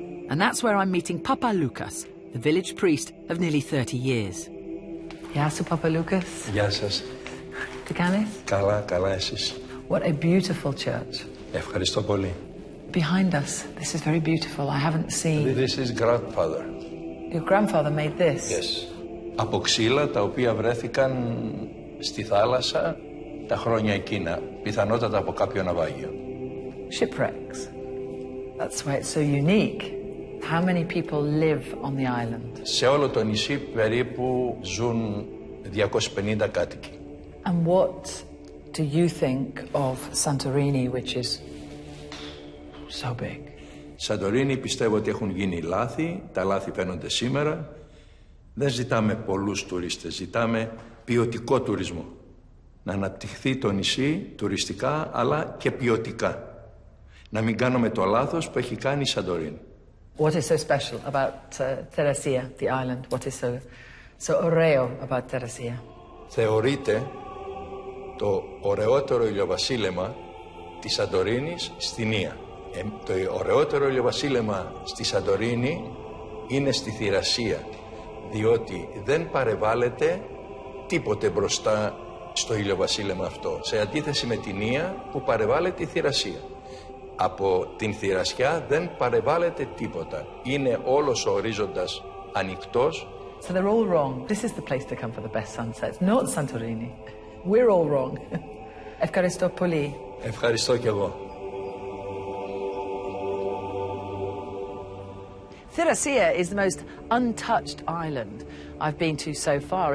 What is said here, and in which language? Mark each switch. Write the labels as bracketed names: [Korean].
[English] And that's where I'm meeting Papa Lucas, the village priest of nearly 30 years. [Greek] Γεια σου, Papa Lucas. Γεια σας. Τι κάνεις? Καλά, καλά εσείς. [English] What a beautiful church. [Greek] Ευχαριστώ πολύ. [English] Behind us, this is very beautiful. I haven't seen... This is grandfather. Your grandfather made this? Yes. [Greek] Από ξύλα τα οποία βρέθηκαν στη θάλασσα τα χρόνια εκείνα, πιθανότατα από κάποιο ναυάγιο. [English] Shipwrecks. That's why it's so unique. How many people live on the island? [Greek] Σε όλο το νησί περίπου ζουν 250 κάτοικοι. [English] And what do you think of Santorini, which is so big? [Greek] Σαντορίνη πιστεύω ότι έχουν γίνει λάθη, τα λάθη φαίνονται σήμερα. Δεν ζητάμε πολλούς τουρίστες, ζητάμε ποιοτικό τουρισμό. Να αναπτυχθεί το νησί τουριστικά αλλά και ποιοτικά. Να μην κάνουμε το λάθος που έχει κάνει η Σαντορίνη. [English] What is so special about Therasia, the island? What is so [Greek] ωραίο [English] about Therasia? [Greek] Θεωρείται το ωραιότερο ηλιοβασίλεμα της Σαντορίνης στην Ία. Το ωραιότερο ηλιοβασίλεμα στη Σαντορίνη είναι στη Θηρασία, διότι δεν παρεβάλλεται τίποτε μπροστά στο ηλιοβασίλεμα αυτό, σε αντίθεση με την Ία που παρεβάλλεται η Θηρασία. Από την Θηρασιά δεν παρεβάλλεται τίποτα. Είναι όλος ο ορίζοντας ανοιχτός. [English] So they're all wrong. This is the place to come for the best sunsets, not Santorini. We're all wrong. [Greek] Ευχαριστώ πολύ. Ευχαριστώ κι εγώ. [English] Thiracia is the most untouched island I've been to so far.